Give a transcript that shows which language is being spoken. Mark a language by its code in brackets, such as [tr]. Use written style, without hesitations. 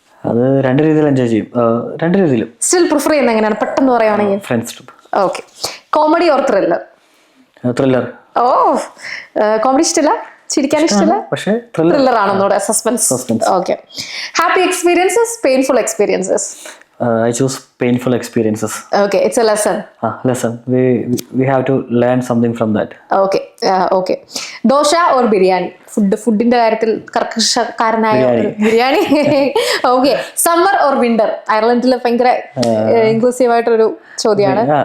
[ml] അത് രണ്ട് രീതിയിൽ എൻജോയ് ചെയ്യും. രണ്ട് രീതിയിലും. സ്റ്റിൽ പ്രിഫർ ചെയ്യുന്നത് എങ്ങനെയാണ് പെട്ടെന്ന് പറയുവാണെങ്കിൽ? [en] Friends trip. Okay. Comedy or thriller? Thriller. [ml] Oh, comedy ഇഷ്ടമില്ല, ചിരിക്കാൻ ഇഷ്ടമില്ല, പക്ഷേ thriller ആണെന്നോടെ suspense. Okay. [en] Happy experiences, painful experiences? I choose painful experiences. Okay, it's a lesson. Lesson. We have to learn something from that. Okay, okay. Dosha or biryani? [ml] ഫുഡിന്റെ കാര്യത്തിൽ കർക്കശക്കാരനായ biryani. Okay. [en] Summer or winter? [ml] അയർലൻഡിൽ ഭയങ്കര inclusive ആയിട്ടൊരു ചോദ്യമാണ്.